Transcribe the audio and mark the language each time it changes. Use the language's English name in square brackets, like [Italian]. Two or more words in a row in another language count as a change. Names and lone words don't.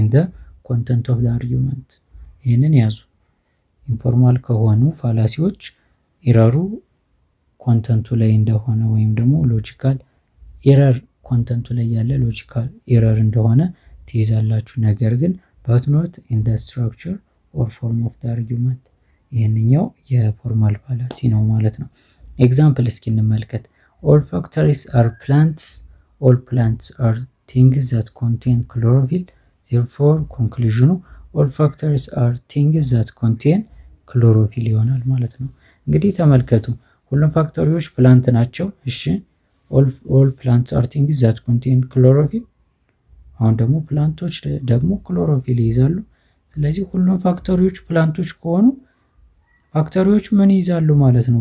[English] the content of the argument። [Amharic] ይህንን ያዙ። ኢንፎርማል ከሆኑ ፋላሲዎች ኢረሩ ኮንተንቱ ላይ እንደሆነ ወይም ደግሞ ሎጂካል ኢረር ኮንተንቱ ላይ ያለ ሎጂካል ኢረር እንደሆነ ትይዛላችሁ። ነገር ግን [English] but not in the structure or form of the argument። [Amharic] ይህንኛው የፎርማል ፋላሲ ነው ማለት ነው። ኤግዛምፕል እስኪ እንመልከት። [English] all factories are plants, all plants are things that contain chlorophyll, therefore conclusion all factories are things that contain chlorophyll [Amharic] ይሆናል ማለት ነው። እንግዲህ ተመልከቱ፣ ሁሉም ፋክተሪዎች ፕላንት ናቸው። እሺ [English] all plants are things that contain chlorophyll። [Amharic] አሁን ደግሞ ፕላንቶች ደግሞ ክሎሮፊል ይይዛሉ። ስለዚህ ሁሉም ፋክተሪዎች ፕላንቶች ከሆኑ ፋክተሪዎች ምን ይይዛሉ ማለት ነው?